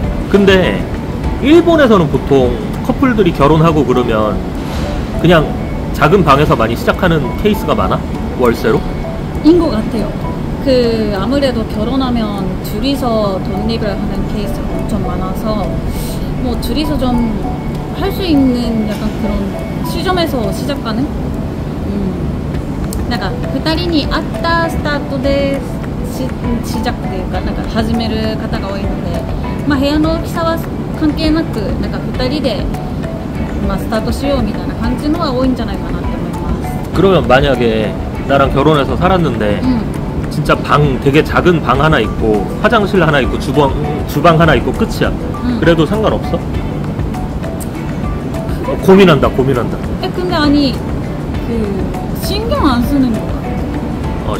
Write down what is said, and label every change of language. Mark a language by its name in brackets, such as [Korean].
[Korean] 근데 일본에서는 보통 커플들이 결혼하고 그러면 그냥 작은 방에서 많이 시작하는 케이스가 많아? 월세로? 인 것 같아요. 아무래도 결혼하면 둘이서 독립을 하는 케이스가 엄청 많아서 뭐 둘이서 좀 할 수 있는 약간 그런 시점에서 시작하는? [Japanese] なんか2人に会ったスタートで [Korean] 시작 [Japanese] っていうかなんか始める方が多いので、まあ、部屋の大きさは関係なくなんか2人で、まあ、スタートしようみたいな感じのが多いんじゃないかなって思います。 [Korean] 그러면 만약에 나랑 결혼해서 살았는데 진짜 방 되게 작은 방 하나 있고 화장실 하나 있고 주방 하나 있고 끝이야. 그래도 상관없어? 고민한다. 근데 아니 신경 안 쓰는 거 같아.